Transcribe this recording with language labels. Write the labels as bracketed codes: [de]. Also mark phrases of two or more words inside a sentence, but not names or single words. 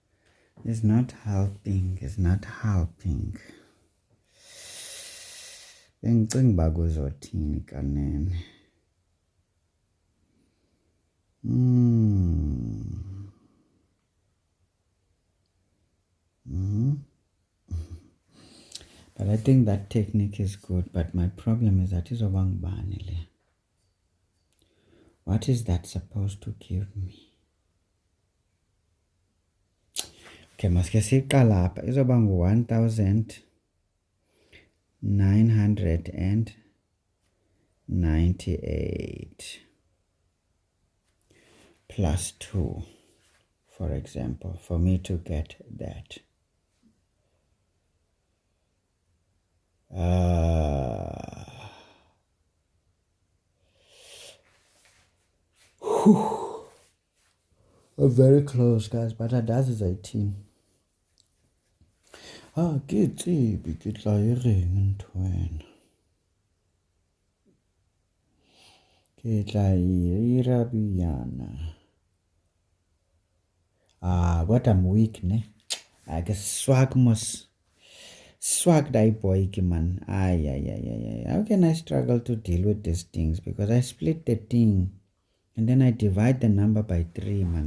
[en] It's not helping. [xh] Bengicinga uba kuzothini kanene. [en] But I think that technique is good, but my problem is that [xh] izoba ngubani le. [en] What is that supposed to give me? Okay, [xh] maske siqala apha izoba [en] ngu-1998 plus 2, for example, for me to get that. Very close, guys, but that is 18. [st] Ke tsebe ke tla e reng ntho wena. Ke tla e ira biyana. [en] What I'm weak, ne? I guess swag die boy, man. How can I struggle to deal with these things? Because I split the thing and then I divide the number by 3, man.